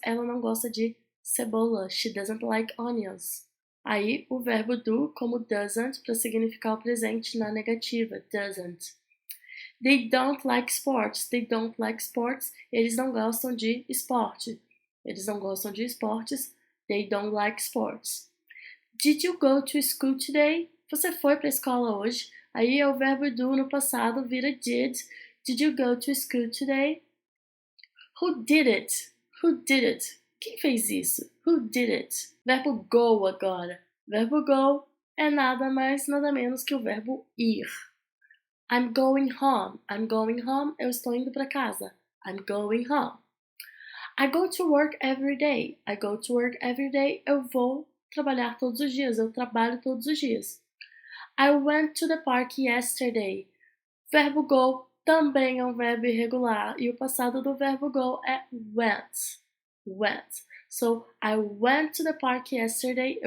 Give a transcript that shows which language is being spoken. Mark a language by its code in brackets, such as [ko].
[pt] Ela não gosta de cebola. [en] She doesn't like onions. [pt] Aí o verbo do como doesn't para significar o presente na negativa. Doesn't. [en] They don't like sports. They don't like sports. [pt] Eles não gostam de esporte. Eles não gostam de esportes. [en] They don't like sports. Did you go to school today? [pt] Você foi para a escola hoje? Aí é o verbo do no passado vira did. [en] Did you go to school today? Who did it? Who did it? [pt] Quem fez isso? [en] Who did it? [pt] Verbo go agora. Verbo go é nada mais, nada menos que o verbo ir. [en] I'm going home. I'm going home. [pt] Eu estou indo para casa. [en] I'm going home. I go to work every day. I go to work every day. [pt] Eu vou trabalhar todos os dias. Eu trabalho todos os dias. [en] I went to the park yesterday. [pt] Verbo go também é um verbo irregular e o passado do verbo go é went. [en] Went. So, I went to the park yesterday.